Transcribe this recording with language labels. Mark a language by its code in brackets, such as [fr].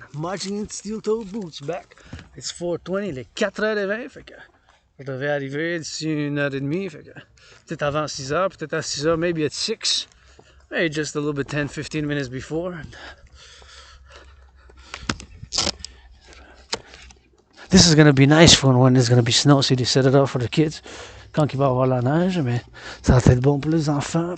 [en] Marching in steel-toed boots back. It's 4:20, [fr] il est 4h20, fait que je devais arriver d'ici 1h30, fait que peut-être avant 6h, peut-être à 6h, [en] maybe at 6. Maybe just a little bit 10-15 minutes before. This is gonna be nice for when there's gonna be snow, so they set it up for the kids. [fr] Quand il va y avoir la neige, mais ça va être bon pour les enfants.